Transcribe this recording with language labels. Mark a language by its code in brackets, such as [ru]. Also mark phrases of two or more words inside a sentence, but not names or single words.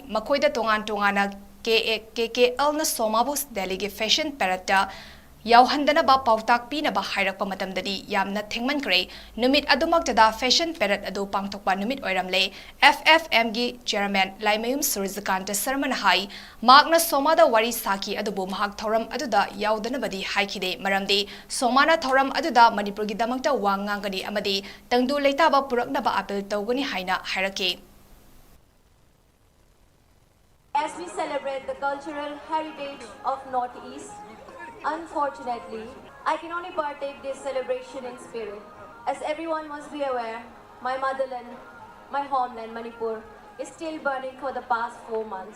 [mni] makoida tongan tongana 𝐾𝐾𝐿 na Somabus Delhi ge [en] fashion parade [mni] ꯌꯥꯎꯍꯟꯗꯅꯕ ꯄꯥꯎꯇꯥꯛ ꯄꯤꯅꯕ ꯍꯥꯏꯔꯛꯄ ꯃꯇꯝꯗꯗꯤ ꯌꯥꯝꯅ ꯊꯦꯡꯃꯟꯈ꯭ꯔꯦ ꯅꯨꯃꯤꯠ ꯑꯗꯨꯃꯛꯇꯗ [en] fashion parade [mni] ꯑꯗꯨ ꯄꯥꯡꯊꯣꯛꯄ ꯅꯨꯃꯤꯠ ꯑꯣꯏꯔꯝꯂꯦ FFMꯒꯤ ꯆꯦꯌꯔꯃꯦꯟ ꯂꯥꯏꯃꯌꯨꯝ ꯁꯨꯔꯖꯀꯥꯟꯇ ꯁꯔꯃꯅ ꯍꯥꯏ ꯃꯍꯥꯛꯅ ꯁꯣꯃꯥꯗ ꯋꯥꯔꯤ ꯁꯥꯈꯤ ꯑꯗꯨꯕꯨ ꯃꯍꯥꯛ ꯊꯧꯔꯝ ꯑꯗꯨꯗ ꯌꯥꯎꯗꯅꯕꯗꯤ ꯍꯥꯏꯈꯤꯗꯦ ꯃꯔꯝꯗꯤ ꯁꯣꯃꯥꯅ ꯊꯧꯔꯝ ꯑꯗꯨꯗ ꯃꯅꯤꯄꯨꯔꯒꯤꯗꯃꯛꯇ ꯋꯥ ꯉꯥꯡꯒꯅꯤ ꯑꯃꯗꯤ ꯇꯪꯗꯨ ꯂꯩꯇꯥꯕ ꯄꯨꯔꯛꯅꯕ ꯑꯄꯤꯜ ꯇꯧꯒꯅꯤ ꯍꯥꯏꯅ ꯍꯥꯏꯔꯛꯈꯤ [en] As we celebrate the cultural heritage of Northeast, unfortunately, I can only partake this celebration in spirit. As everyone must be aware, my motherland, my homeland, Manipur, is still burning for the past 4 months.